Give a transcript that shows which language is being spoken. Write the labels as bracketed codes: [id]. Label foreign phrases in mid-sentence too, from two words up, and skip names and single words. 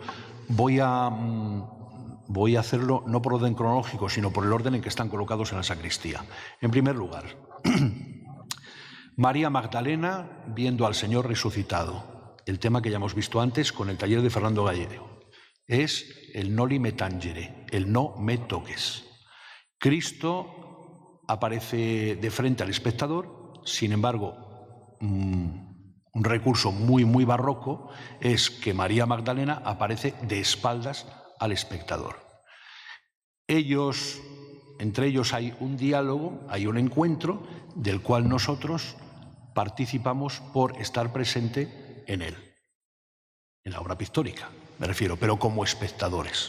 [es] Voy a hacerlo no por orden cronológico, sino por el orden en que están colocados en la sacristía. En primer lugar, María Magdalena viendo al Señor resucitado. El tema que ya hemos visto antes con el taller de Fernando Gallego. Es el [la] noli me tangere, [es] el no me toques. Cristo aparece de frente al espectador, sin embargo, un recurso muy barroco es que María Magdalena aparece de espaldas al espectador. Entre ellos hay un diálogo, hay un encuentro del cual nosotros participamos por estar presente en él, en la obra pictórica, me refiero, pero como espectadores.